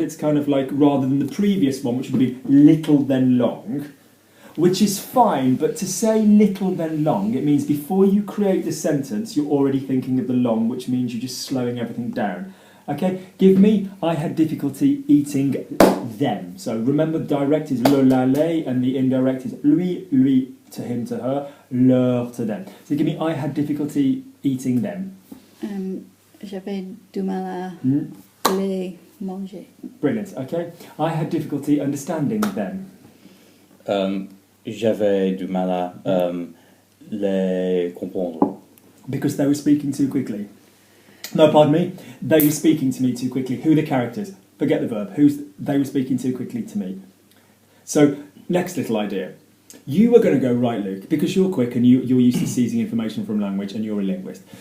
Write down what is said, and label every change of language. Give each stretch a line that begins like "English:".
English: It's kind of like, rather than the previous one, which would be little then long, which is fine, but to say little then long, it means before you create the sentence, you're already thinking of the long, which means you're just slowing everything down. Okay, give me, I had difficulty eating them. So remember, the direct is le, la, les, and the indirect is lui, to him, to her, leur, to them. So give me, I had difficulty eating them.
French: J'avais du mal à les manger.
English: Brilliant, okay. I had difficulty understanding them.
French: J'avais du mal à les comprendre.
English: Because they were speaking too quickly. No, pardon me. They were speaking to me too quickly. Who are the characters? Forget the verb. They were speaking too quickly to me. So, next little idea. You are going to go, right, Luke, because you're quick and you're used to seizing information from language and you're a linguist.